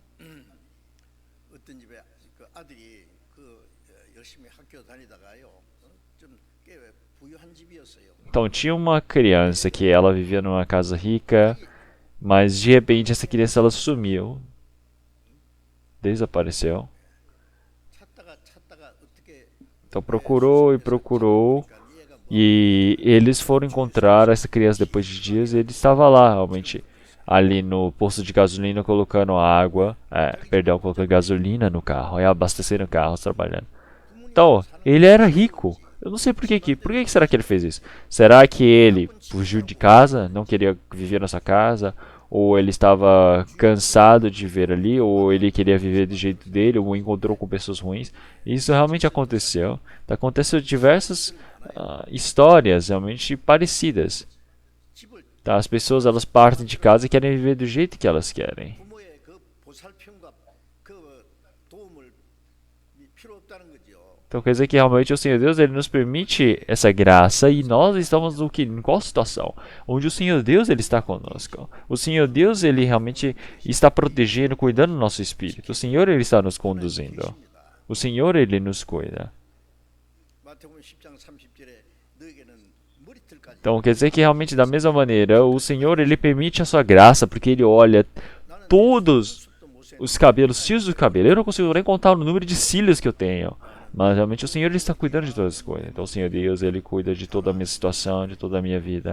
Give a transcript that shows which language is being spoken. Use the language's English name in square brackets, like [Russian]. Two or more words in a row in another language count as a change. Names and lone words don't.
[Korean] 어떤 집에 그 아들이 그 열심히 학교 다니다가요. 좀 꽤 부유한 집이었어요. [Portuguese] então tinha uma criança que ela vivia numa casa rica, mas de repente essa criança ela sumiu, desapareceu. [Korean] 찾다가 어떻게 [Portuguese] Então procurou e procurou, [Korean] 얘가 [Portuguese] e eles foram encontrar essa criança depois de dias e ele estava lá realmente ali no posto de gasolina colocando água, colocando gasolina no carro e abastecendo o carro trabalhando. Então, ele era rico. Eu não sei por que será que ele fez isso? Será que ele fugiu de casa, não queria viver nessa casa, ou ele estava cansado de viver ali, ou ele queria viver do jeito dele, ou encontrou com pessoas ruins? Isso realmente aconteceu. Aconteceu diversas histórias realmente parecidas. [Korean] 집을 [Portuguese] Tá? As pessoas elas partem de casa e querem viver do jeito que elas querem. [Korean] 부모의 그 보살핌과 그 도움을 필요 없다는 거죠. [Portuguese] Então quer dizer que realmente o Senhor Deus ele nos permite essa graça e nós estamos no que, em qual situação? Onde o Senhor Deus ele está conosco. O Senhor Deus ele realmente está protegendo, cuidando do nosso espírito. O Senhor ele está nos conduzindo. O Senhor ele nos cuida. [Korean] 마태복음 10장 30절에 너에게는 머리털까지 [Portuguese] Então quer dizer que realmente da mesma maneira o Senhor ele permite a sua graça porque ele olha todos os cabelos, fios do cabelo. Eu não consigo nem contar o número de cílios que eu tenho. Mas realmente o Senhor ele está cuidando de todas as coisas. Então o Senhor Deus ele cuida de toda a minha situação, de toda a minha vida.